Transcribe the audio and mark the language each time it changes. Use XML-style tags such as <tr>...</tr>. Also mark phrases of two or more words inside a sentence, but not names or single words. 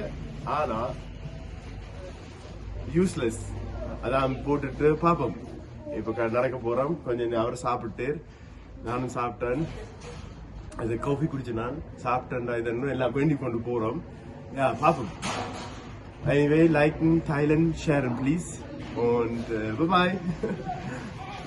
<ta>ஆனா</ta> <en>useless.</en> <ta>அதான் போட்டுட்டு பாப்போம். இப்ப நடக்க போறோம். கொஞ்சம் அவர் சாப்பிட்டு நானும் சாப்பிட்டேன். அது காஃபி குடிச்சு நான் சாப்பிட்டேன்டா. இதன்னு எல்லாம் வேண்டி கொண்டு போறோம். பாப்போம்.</ta> <en>Anyway,</en> <de>liken, teilen,</de> <en>sharen, please.</en> <de>Und bye bye.</de>